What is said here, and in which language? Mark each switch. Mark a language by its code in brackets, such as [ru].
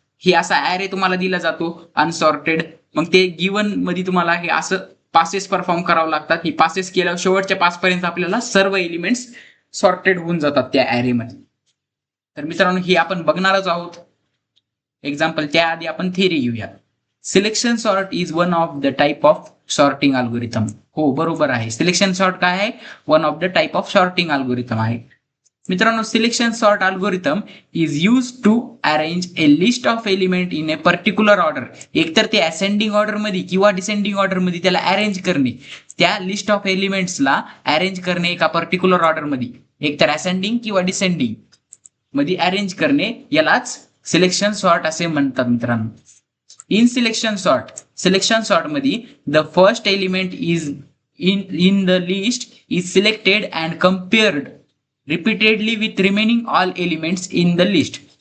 [mr] हे असा ॲरे तुम्हाला दिला जातो अनसॉर्टेड. मग ते गिवन मध्ये तुम्हाला हे असं पासेस परफॉर्म करावं लागतात. ही पासेस केल्यावर शेवटच्या पास पर्यंत आपल्याला सर्व एलिमेंट्स सॉर्टेड होऊन जातात त्या ॲरे मध्ये. तर मित्रांनो, हे आपण बघणारच आहोत एक्झाम्पल. त्याआधी आपण थिअरी घेऊया. [en] Selection sort is one of the type of sorting algorithm. [mr] हो, बरोबर आहे. सिलेक्शन सॉर्ट काय आहे? [en] one of the type of sorting algorithm [mr] आहे. मित्रांनो, [en] Selection sort algorithm is use to arrange a list of element in a particular order. [mr] एकतर ते ascending order मध्ये किंवा डिसेंडिंग ऑर्डर मध्ये त्याला अरेंज करणे, त्या लिस्ट ऑफ एलिमेंट्सला अरेंज करणे एका पर्टिक्युलर ऑर्डर मध्ये, एकतर असेंडिंग किंवा डिसेंडिंग मध्ये अरेंज करणे, यालाच सिलेक्शन सॉर्ट असे म्हणतात मित्रांनो. [en] in selection sort [mr] मध्ये [en] The first element is in the list is selected and compared repeatedly with remaining all elements in the list.